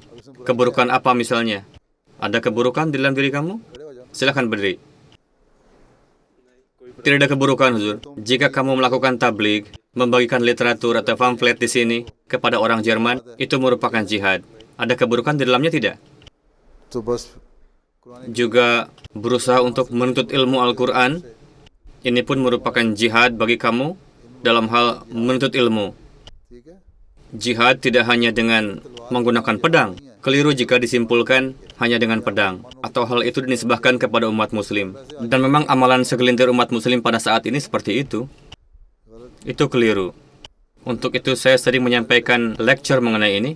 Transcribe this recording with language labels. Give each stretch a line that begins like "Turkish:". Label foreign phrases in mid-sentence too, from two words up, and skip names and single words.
Indonesian: Keburukan apa misalnya? Ada keburukan di dalam diri kamu? Silakan berdiri. Tidak ada keburukan, Huzur. Jika kamu melakukan tabligh, membagikan literatur atau pamflet di sini kepada orang Jerman, itu merupakan jihad. Ada keburukan di dalamnya tidak?
Urdu: तो बस
Indonesian: Juga berusaha untuk menuntut ilmu Al-Quran, ini pun merupakan jihad bagi kamu dalam hal menuntut ilmu.
Urdu: ठीक है
Indonesian: Jihad tidak hanya dengan menggunakan pedang. Keliru jika disimpulkan hanya dengan pedang, atau hal itu dinisbahkan kepada umat muslim. Dan memang amalan segelintir umat muslim pada saat ini seperti itu. Itu keliru. Untuk itu saya sering menyampaikan lecture mengenai ini.